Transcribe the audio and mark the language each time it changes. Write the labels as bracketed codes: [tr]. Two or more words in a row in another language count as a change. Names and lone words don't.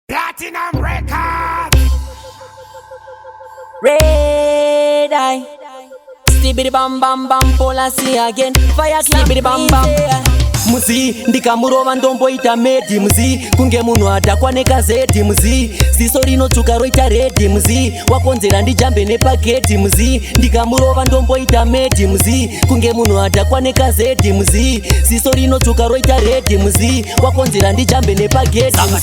[en] Platinum Records. Red Eye. Stibbity bam bam bam, policy again. Fire clap. Stibbity bam bam. [sn] Muzi, ndikamurova ndomboita medi, muzi. Kunge munhu adhakwa nekazedhi, muzi. Ziso rinotsvuka roita redhi, muzi. Wakonzera ndijambe nepagedhi, muzi. Ndikamurova ndomboita medi, muzi. Kunge munhu adhakwa nekazedhi, muzi. Ziso rinotsvuka roita redhi, muzi. Wakonzera ndijambe nepagedhi, Saka muzi.